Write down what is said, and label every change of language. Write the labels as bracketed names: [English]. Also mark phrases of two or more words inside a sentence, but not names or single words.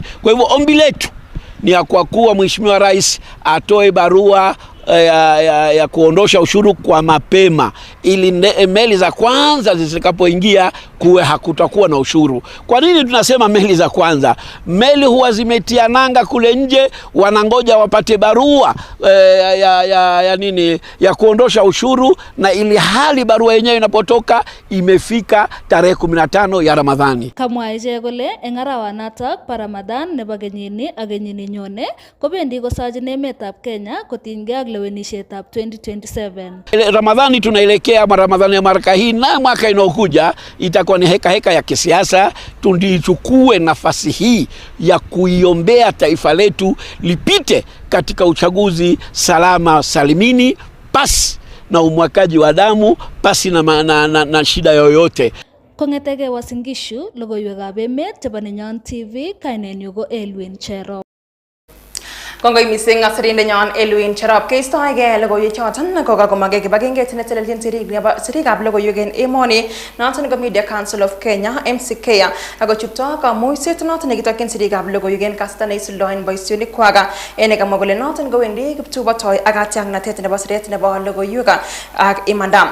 [Swahili] Kwa hivyo ombi letu ni ya kwa kuwa Mheshimiwa Rais atoe barua ya kuondosha ushuru kwa mapema ili meli za kwanza zitakapoingia kuwe hakutakuwa na ushuru. Kwa nini tunasema meli za kwanza? Meli huwa zimetia nanga kule nje, wanangoja wapate barua ya kuondosha ushuru, na ili hali barua yenyewe inapotoka imefika tarehe 15 ya Ramadhani. [Kalenjin] Kamwa ije kole eng arawanatak pa Ramadan nebo kenyini ak kenyini nyone kobendi kosajin emetab Kenya kotinygei ak lewenishetab 2027. [Swahili] Ramadhani tunaelekea Ramadhani ya mwaka hii na mwaka inaokuja itakuwa ni heka ya kisiasa. Tulichukue nafasi hii ya kuiombea taifa letu lipite katika uchaguzi salama salimini, pasi na umwakaji wa damu, pasi na shida yoyote. [Kalenjin] Kongetege wasingishu Logoiywekab Emet chebo Nenyon TV kainenyu ko Elwin Cherop. Kongoi mising Nenyon Elwin Cherop keistoege logoiywek choton kokakomage kibagengeit netelelchin sirikab logoiywek en emoni noton ko Media Council of Kenya MCK ako chupto kamuiset noton nekitokyin sirikab logoiywek en kasarta neisuldoen boisionikwak en kamwa kole noton kowendi kiptubotoi ak katiaknatet nebo siret nebo logoiywek ak imanda.